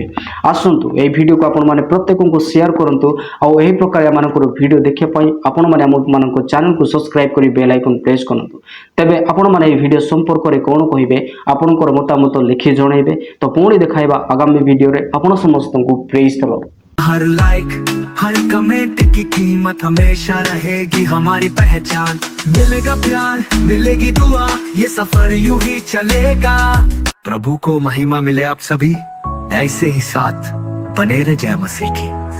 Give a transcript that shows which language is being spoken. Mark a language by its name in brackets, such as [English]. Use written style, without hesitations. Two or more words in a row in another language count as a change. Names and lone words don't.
[Odia] ଆସନ୍ତୁ ଏହି ଭିଡ଼ିଓକୁ ଆପଣମାନେ ପ୍ରତ୍ୟେକଙ୍କୁ ସେୟାର କରନ୍ତୁ ଆଉ ଏହି ପ୍ରକାର ଏମାନଙ୍କର ଭିଡ଼ିଓ ଦେଖିବା ପାଇଁ ଆପଣମାନେ ଆମମାନଙ୍କ ଚ୍ୟାନେଲକୁ ସବସ୍କ୍ରାଇବ୍ କରି ବେଲ୍ ଆଇକନ୍ ପ୍ରେସ୍ କରନ୍ତୁ। ତେବେ ଆପଣମାନେ ଏହି ଭିଡ଼ିଓ ସମ୍ପର୍କରେ କ'ଣ କହିବେ, ଆପଣଙ୍କର ମତାମତ ଲେଖି ଜଣାଇବେ। ତ ପୁଣି ଦେଖାଇବା ଆଗାମୀ ଭିଡ଼ିଓରେ। ଆପଣ ସମସ୍ତଙ୍କୁ [English] praise the Lord. [Hindi] हर लाइक हर कमेंट की कीमत हमेशा रहेगी हमारी पहचान। मिलेगा प्यार मिलेगी दुआ, ये सफर यूं ही चलेगा। प्रभु को महिमा मिले आप सभी ऐसे ही साथ बने रहे। जय मसीह की।